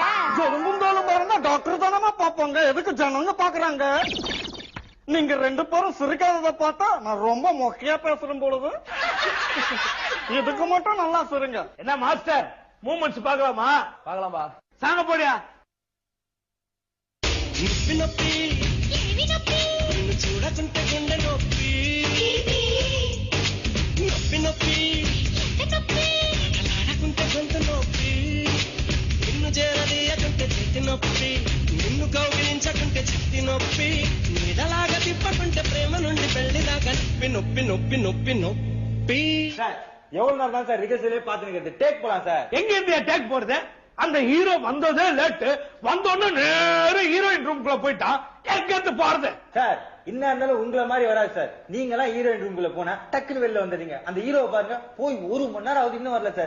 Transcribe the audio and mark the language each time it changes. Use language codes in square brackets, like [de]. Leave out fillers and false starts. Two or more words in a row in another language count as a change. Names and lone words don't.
[ta] ஜெலும்புந்தாலும் பாருங்க, டாக்டர் தானமா பாப்பாங்க, எதுக்கு ஜனங்க பாக்குறாங்க? நீங்க ரெண்டு பேரும் சிரிக்காததை பார்த்தா நான் ரொம்ப மொக்கையா பேசுறேன் பொழுது. இதுக்கு மட்டும் நல்லா சொல்லுங்க. என்ன [en] master moments [ta] பார்க்கலாமா? பார்க்கலாம்பா. சாங்க போடியா. [te] నొప్పి నొప్పి నిన్ను చూడకుంటే గుండె నొప్పి నొప్పి నొప్పి ఆడకుంటే గొంతు నొప్పి నిన్ను చేరదీయకుంటే చెట్టి నొప్పి నిన్ను కౌగిలించకుంటే చెట్టి నొప్పి నీడలాగా తిప్పకుంటే ప్రేమ నుండి పెళ్లిదాకా నొప్పి నొప్పి నొప్పి నొప్పి నొప్పి. [ta] எவ்வளவு நேரம் தான் சார் ரிகர்சலே பாத்துக்கிறது? டேக் போலாம் சார். எங்க இருந்து டேக் போறது? அந்த ஹீரோ வந்ததே லேட்டு, வந்தோன்னு நேர ஹீரோயின் ரூம்குள்ள போயிட்டான். எங்க இருந்து போறது? சார் இன்னும் இருந்தாலும் உங்களை மாதிரி வராது சார். நீங்க எல்லாம் ஹீரோயின் ரூம்குள்ள போனா டக்குனு வெளில வந்துடுங்க. அந்த ஹீரோவை பாருங்க, போய் 1 மணி நேரம் ஆகுது இன்னும் வரல சார்.